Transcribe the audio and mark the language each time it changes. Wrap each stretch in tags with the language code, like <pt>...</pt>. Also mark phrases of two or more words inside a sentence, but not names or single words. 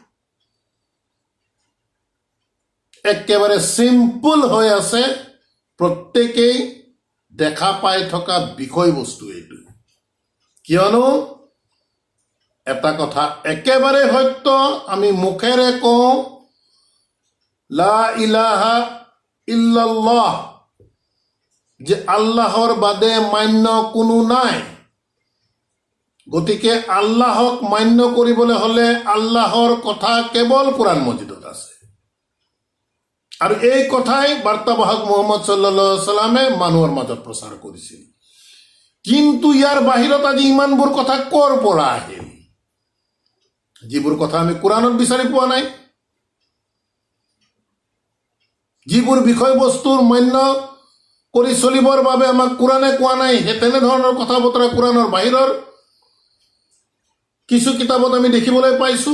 <as>একেবাৰে চিম্পুল হৈ আছে, প্ৰত্যেকেই দেখা পাই থকা বিষয়বস্তু এইটো। কিয়নো এটা কথা একেবাৰে সত্য, আমি মুখেৰে কওঁ</as> <ar>لا إله إلا الله,</ar> <as>যে আল্লাহৰ বাদে মান্য কোনো নাই। গতিকে আল্লাহক মান্য কৰিবলৈ হলে আল্লাহৰ কথা কেৱল কোৰআন মজিদত আছে। আৰু এই কথাই বাৰ্তাবাহক মুহাম্মদ</as> <ar>صلى الله عليه وسلم</ar> <as>মানুহৰ মাজত প্ৰচাৰ কৰিছিল। কিন্তু ইয়াৰ বাহিৰত আজি ইমানবোৰ কথা ক'ৰ পৰা আহিল, যিবোৰ কথা আমি কোৰআনত বিচাৰি পোৱা নাই, যিবোৰ বিষয়বস্তুৰ মান্য কৰি চলিবৰ বাবে আমাক কোৰআনে কোৱা নাই, সেই তেনেধৰণৰ কথা বতৰা কোৰআনৰ বাহিৰৰ কিছু কিতাপত আমি দেখিবলৈ পাইছো।</as>